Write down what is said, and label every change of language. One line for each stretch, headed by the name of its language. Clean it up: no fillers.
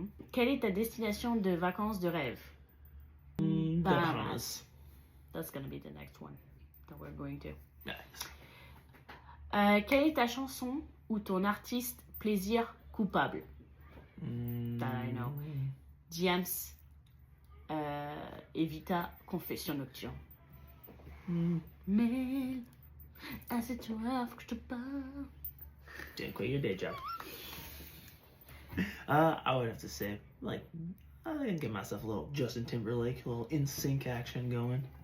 French: Quelle est ta destination de vacances de rêve? Bahamas.
English: That's gonna be the next one that we're going to. Nice.
French: Quelle est ta chanson ou ton artiste plaisir coupable?
English: That I know.
French: James, Evita, Confession nocturne. Mais, c'est toi que je te parle.
English: Didn't quit your day job. I would have to say, like, I can get myself a little Justin Timberlake, a little in-sync action going.